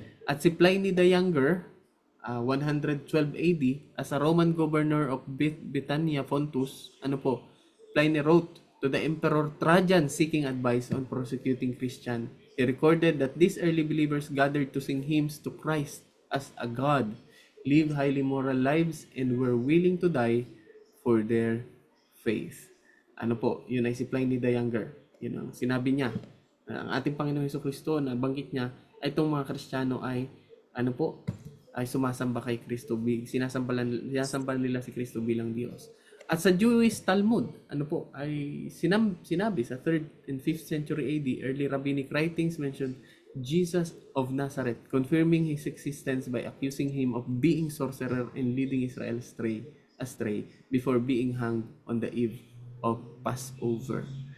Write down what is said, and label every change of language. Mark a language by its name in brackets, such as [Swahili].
[Filipino] At si [English] Pliny the Younger, 112 AD, as a Roman governor of Britannia Pontus, [Filipino] ano po, [English] Pliny wrote to the Emperor Trajan seeking advice on prosecuting Christian. He recorded that these early believers gathered to sing hymns to Christ as a God, live highly moral lives, and were willing to die for their faith. [Filipino] Ano po, yun ay si Pliny the Younger. Yun ang sinabi niya. Ang ating Panginoong Hesukristo, na banggit niya, ay itong mga Kristiyano ay, ano po, ay sumasamba kay Kristo. Sinasambalan nila si Kristo bilang Diyos. At sa [English] Jewish Talmud, [Filipino] ano po, ay sinabi sa [English] 3rd and 5th century AD, early rabbinic writings mentioned Jesus of Nazareth, confirming his existence by accusing him of being sorcerer and leading Israel astray before being hanged on the eve of Passover.